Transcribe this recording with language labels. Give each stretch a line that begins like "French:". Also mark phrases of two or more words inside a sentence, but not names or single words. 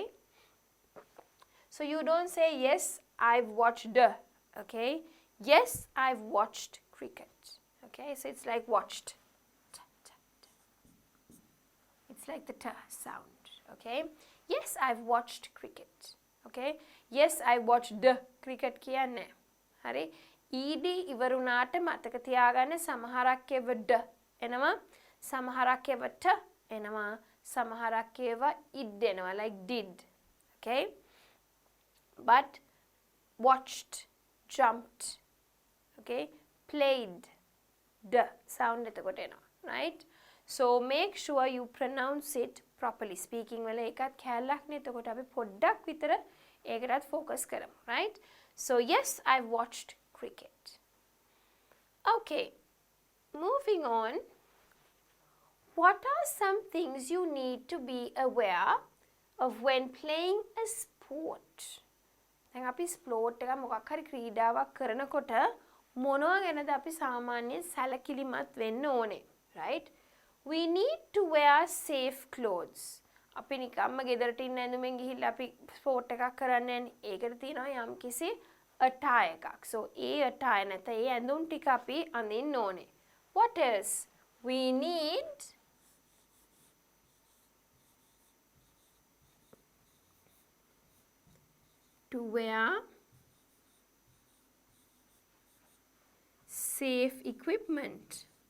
English: So you don't say, yes, I've watched the. Okay? Yes, I've watched cricket. Okay? So it's like watched. It's like the t sound. Okay? Yes, I've watched cricket. Okay? Yes, I watched the cricket
Sinhala: කියන්නේ. හරි? ED ඉවරුණාට මතක තියාගන්න සමහරක් ඒවා ඩ එනවා, සමහරක් ඒවා ට එනවා, සමහරක් ඒවා ඉඩ් එනවා,
English: like did. Okay? But watched, jumped, okay? Played, the sound
Sinhala: එතකොට එනවා,
English: right? So make sure you pronounce it properly.
Sinhala: Speaking වල එකත් කැලලක් නේ, එතකොට අපි පොඩ්ඩක් විතර ඒකටත් focus කරමු,
English: right? So yes, I've watched cricket. Okay, moving on. What are some things you need to be aware of when playing a sport?
Sinhala: දැන් අපි ස්පෝර්ට් එක මොකක් හරි ක්‍රීඩාවක් කරනකොට මොනවා ගැනද අපි සාමාන්‍යයෙන් සැලකිලිමත් වෙන්න ඕනේ,
English: right? We need to wear safe clothes.
Sinhala: අපි නිකම්ම ගෙදරට ඉන්න ඇඳුමෙන් ගිහිල්ලා අපි ස්පෝර්ට් එකක් කරන්න යන්නේ. ඒකට තියෙනවා යම්කිසි attire එකක්. So ඒ attire නැත ඒ ඇඳුම් ටික අපි අඳින්න ඕනේ.
English: What else? We need to wear safe equipment.